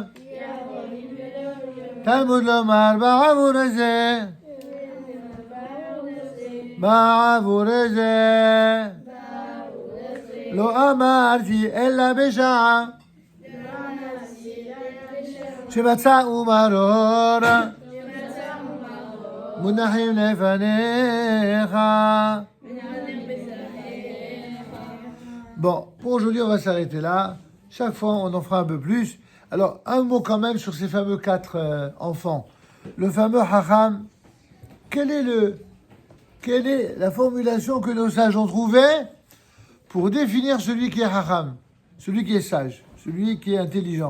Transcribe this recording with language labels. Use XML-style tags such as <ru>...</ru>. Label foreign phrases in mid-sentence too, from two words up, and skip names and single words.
<he>תלמוד לומר בעבור זה בעבור זה לא אמרתי אלא בשעה שמצאו מרור מונחים לפניך.</he> <fr>Bon, pour aujourd'hui, on va s'arrêter là. Chaque fois, on en fera un peu plus. Alors, un mot quand même sur ces fameux 4 enfants. Le fameux Hacham, quelle est la formulation que nos sages ont trouvée pour définir celui qui est Hacham, celui qui est sage, celui qui est intelligent?</fr>